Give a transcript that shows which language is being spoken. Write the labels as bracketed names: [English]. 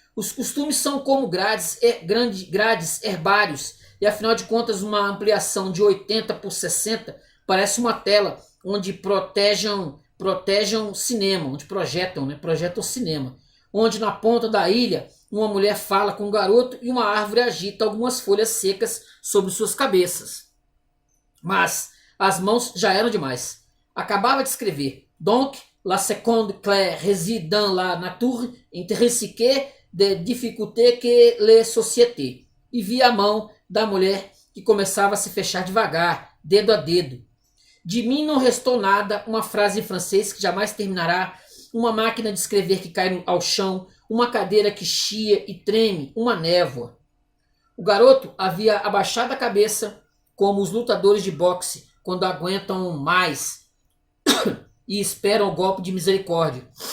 [Portuguese] Os costumes são como grades herbários, e afinal de contas uma ampliação de 80 por 60 parece uma tela onde projetam cinema, onde na ponta da ilha uma mulher fala com um garoto e uma árvore agita algumas folhas secas sobre suas cabeças. Mas as mãos já eram demais. Acabava de escrever. [French] Donc, la seconde clé réside dans la nature intrinsèque des difficultés que les sociétés. [Portuguese] E vi a mão da mulher que começava a se fechar devagar, dedo a dedo. De mim não restou nada, uma frase em francês que jamais terminará, uma máquina de escrever que cai ao chão, uma cadeira que chia e treme, uma névoa. O garoto havia abaixado a cabeça, como os lutadores de boxe, quando aguentam mais e esperam o golpe de misericórdia.